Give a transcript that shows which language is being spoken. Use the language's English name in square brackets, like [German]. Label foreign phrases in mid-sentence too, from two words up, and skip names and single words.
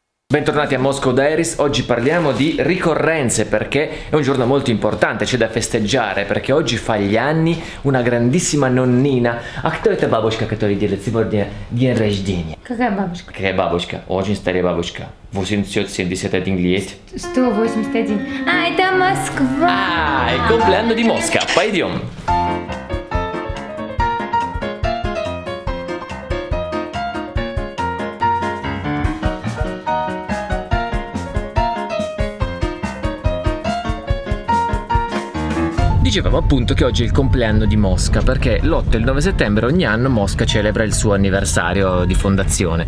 [Italian] Bentornati a Moscow Diaries, oggi parliamo di ricorrenze perché è un giorno molto importante, c'è da festeggiare perché oggi fa gli anni una grandissima nonnina. [Russian] А кто эта бабушка, которая делает сегодня день рождения? Какая бабушка? Какая бабушка? Очень старая бабушка. 871 лет. 181. А, это Москва. [Italian] Ah, il compleanno di Mosca, pойдем. Dicevamo appunto che oggi è il compleanno di Mosca perché l'8 e il 9 settembre ogni anno Mosca celebra il suo anniversario di fondazione.